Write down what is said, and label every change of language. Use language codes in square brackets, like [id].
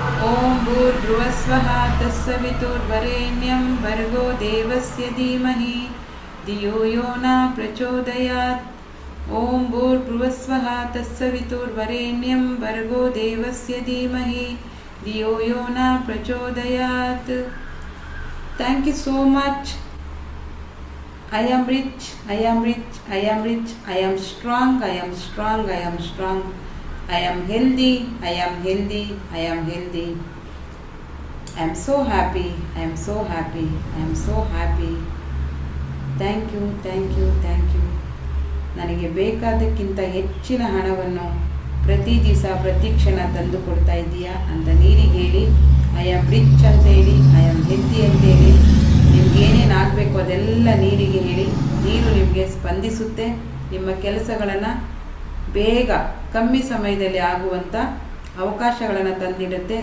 [sa] ಓಂ ಭೂರ್ಭುವಸ್ವಃ ತತ್ಸವಿತುರ್ವರೆಣ್ಯಂ ಭರ್ಗೋ ದೇವಸ್ಯ ಧೀಮಹಿ ಧಿಯೋ ಯೋ ನ ಪ್ರಚೋದಯಾತ್. ಓಂ ಭೂರ್ಭುವಸ್ವಃ ತತ್ಸವಿತುರ್ವರೆಣ್ಯಂ ಭರ್ಗೋ ದೇವಸ್ಯ ಧೀಮಹಿ ಧಿಯೋ ಯೋ ನ ಪ್ರಚೋದಯಾತ್. [en] Thank you so much. I am rich, I am rich, I am rich, I am strong, I am strong, I am strong. I am healthy, I am healthy, I am healthy. I am so happy, I am so happy, I am so happy. Thank you, thank you, thank you. [kn] ನನಗೆ ಬೇಕಾದಕ್ಕಿಂತ ಹೆಚ್ಚಿನ ಹಣವನ್ನು ಪ್ರತಿ ದಿವಸ ಪ್ರತಿ ಕ್ಷಣ ತಂದು ಕೊಡ್ತಾ ಇದ್ದೀಯಾ ಅಂತ ನೀರಿಗೆ ಹೇಳಿ. [en] I am rich [kn] ಅಂತ ಹೇಳಿ, [en] I am healthy [kn] ಅಂತ ಹೇಳಿ. ನಿಮ್ಗೆ ಏನೇನು ಆಗಬೇಕು ಅದೆಲ್ಲ ನೀರಿಗೆ ಹೇಳಿ. ನೀರು ನಿಮಗೆ ಸ್ಪಂದಿಸುತ್ತೆ. ನಿಮ್ಮ ಕೆಲಸಗಳನ್ನು ಬೇಗ ಕಮ್ಮಿ ಸಮಯದಲ್ಲಿ ಆಗುವಂಥ ಅವಕಾಶಗಳನ್ನು ತಂದಿಡುತ್ತೆ.